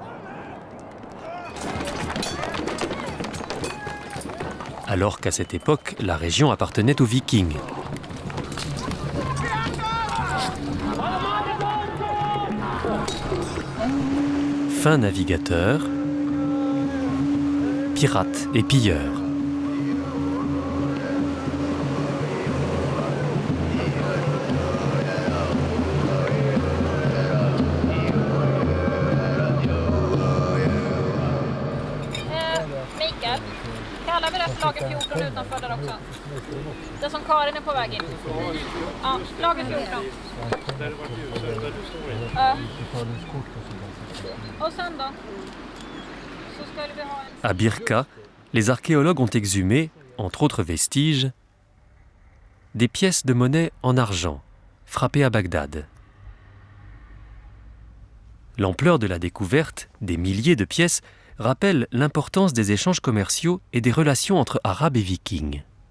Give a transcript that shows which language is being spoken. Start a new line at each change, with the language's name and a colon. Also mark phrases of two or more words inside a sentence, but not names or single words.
French: Alors qu'à cette époque, la région appartenait aux Vikings. Fins navigateurs, pirates et pilleurs.
Swedish: Mikael, kallar vi det lager 14 utanför där också? Det som Karin är på väg in. Ja, lager 14. Och sen då? Så skulle vi ha en...
French: À Birka, les archéologues ont exhumé, entre autres vestiges, des pièces de monnaie en argent, frappées à Bagdad. L'ampleur de la découverte, des milliers de pièces, rappelle l'importance des échanges commerciaux et des relations entre Arabes et Vikings.